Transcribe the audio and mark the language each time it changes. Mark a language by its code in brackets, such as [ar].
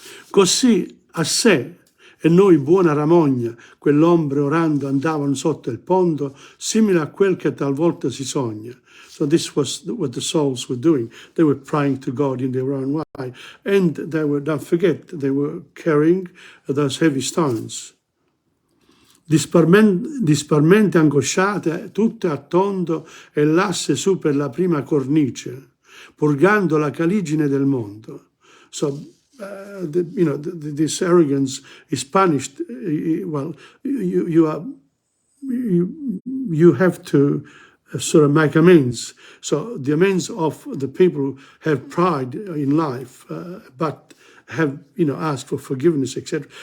[it] Così a sé e noi buona ramogna, quell'ombre orando andavano sotto il pondo, simile a quel che talvolta si sogna. [en] So this was what the souls were doing. They were praying to God in their own way. And they were, don't forget, they were carrying those heavy stones. [it] Disparmente angosciate, tutte a tondo, e l'asse su per la prima cornice, purgando la caligine del mondo. [en] So, this arrogance is punished. Well, you have to sort of make amends. So the amends of the people who have pride in life, but have asked for forgiveness, etc.